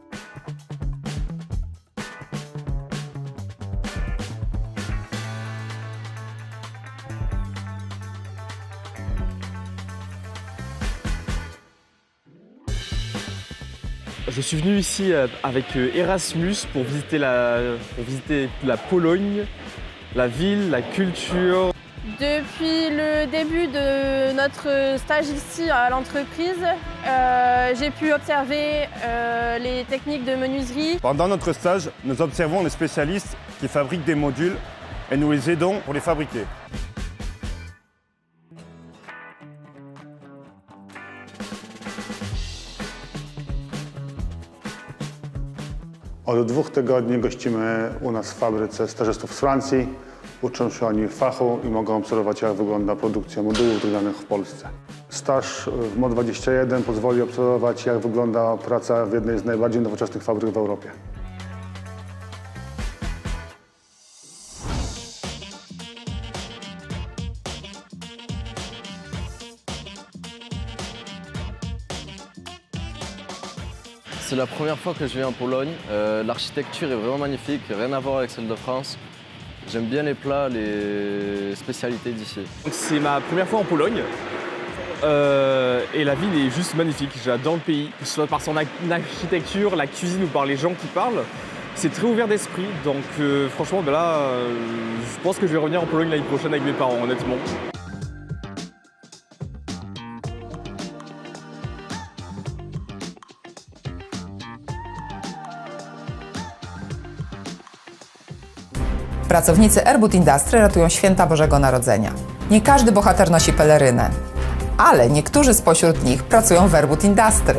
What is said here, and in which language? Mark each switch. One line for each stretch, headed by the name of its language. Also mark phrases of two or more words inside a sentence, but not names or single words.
French: Je suis venu ici avec Erasmus pour visiter la Pologne, la ville, la culture. Depuis le début de notre stage ici à l'entreprise, j'ai pu observer les techniques de menuiserie. Pendant notre stage, nous observons les spécialistes qui fabriquent des modules et nous les aidons pour les fabriquer.
Polish: Od 2 tygodni gościmy u nas w fabryce stażystów z Francji. Uczą się oni fachu i mogą obserwować, jak wygląda produkcja modułów drewnianych w Polsce. Staż w MO21 pozwoli obserwować, jak wygląda praca w jednej z najbardziej nowoczesnych fabryk w Europie.
French: C'est la première fois que je viens en Pologne. L'architecture est vraiment magnifique, rien à voir avec celle de France. J'aime bien les plats, les spécialités d'ici. Donc c'est ma première fois en Pologne et la ville est juste magnifique. J'adore le pays, que ce soit par son architecture, la cuisine ou par les gens qui parlent. C'est très ouvert d'esprit, donc franchement je pense que je vais revenir en Pologne l'année prochaine avec mes parents, honnêtement.
Polish: Pracownicy Airbud Industry ratują święta Bożego Narodzenia. Nie każdy bohater nosi pelerynę, ale niektórzy spośród nich pracują w Airbud Industry.